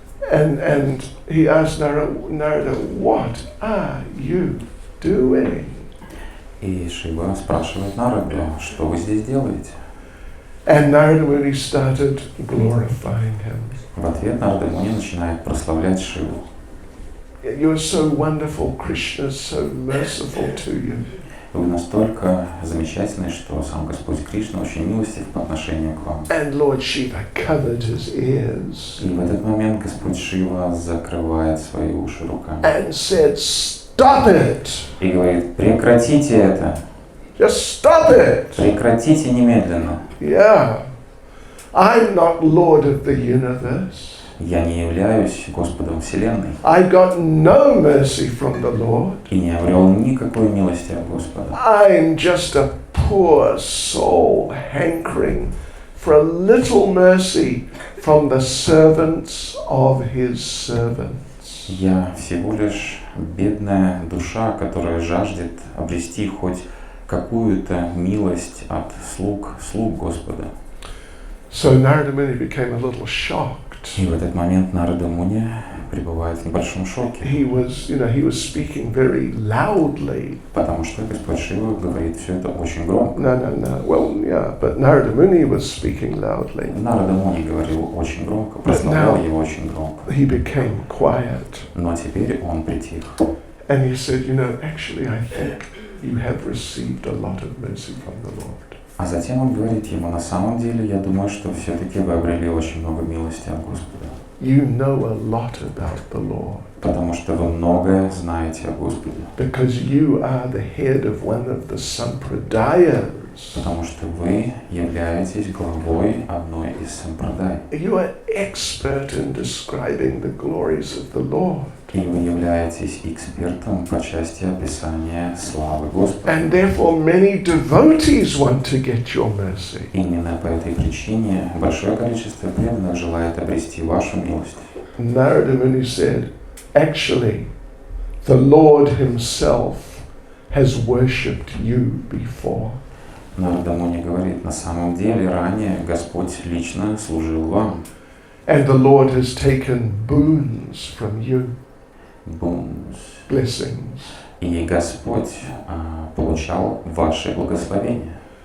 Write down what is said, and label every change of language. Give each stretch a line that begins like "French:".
English: And he asked Narada, what are you doing?
Russian: И Шива спрашивает Нараду, что вы здесь делаете?
English: And Narada Muni started glorifying him.
Russian: В ответ Нарада Муни начинает прославлять Шиву.
English: You're so wonderful, Krishna, so merciful to you.
Russian: Вы настолько замечательны, что сам Господь Кришна очень милостив по отношению к вам.
English: And Lord Shiva covered his ears.
Russian: И в этот момент Господь Шива закрывает свои уши руками.
English: And said, stop it!
Russian: И говорит, прекратите это.
English: Just stop it!
Russian: Прекратите немедленно.
English: Yeah. I'm not Lord of the universe.
Russian: Я не являюсь Господом Вселенной.
English: I got no mercy from the Lord.
Russian: И не обрел никакой милости от Господа.
English: I'm just a poor soul hankering for a little mercy from the servants of his servants.
Russian: Я всего лишь бедная душа, которая жаждет обрести хоть какую-то милость от слуг Господа.
English: So Narada Muni became a little shocked.
Russian: И в этот момент Нарада Муни пребывает в небольшом шоке.
English: He was speaking very loudly.
Russian: Потому что Господь Шива говорит все это очень громко.
English: No. Well, yeah, but Narada Muni was speaking loudly.
Russian: Narada Muni говорил очень громко, прославлял его очень громко.
English: He became quiet.
Russian: Но теперь он притих.
English: And he said, actually I think you have received a lot of mercy from the Lord.
Russian: А затем он говорит ему, на самом деле, я думаю, что все-таки вы обрели очень много милости от Господа.
English: You know a lot about the Lord.
Russian: Потому что вы многое знаете о Господе.
English: Because you are the head of one of the sampradayas.
Russian: Потому что вы являетесь главой одной из сампрадай.
English: You are expert in describing the glories of the Lord.
Russian: И вы являетесь экспертом по части описания славы Господа.
English: And therefore many devotees want to get your mercy.
Russian: Именно по этой причине большое количество преданных желает обрести вашу милость.
English: Narada Muni said, actually, the Lord himself has worshipped you before.
Russian: Нарада Муни говорит, на самом деле ранее Господь лично служил вам.
English: And the Lord has taken boons from you. Boons. Blessings.
Russian: И Господь получал ваши благословения.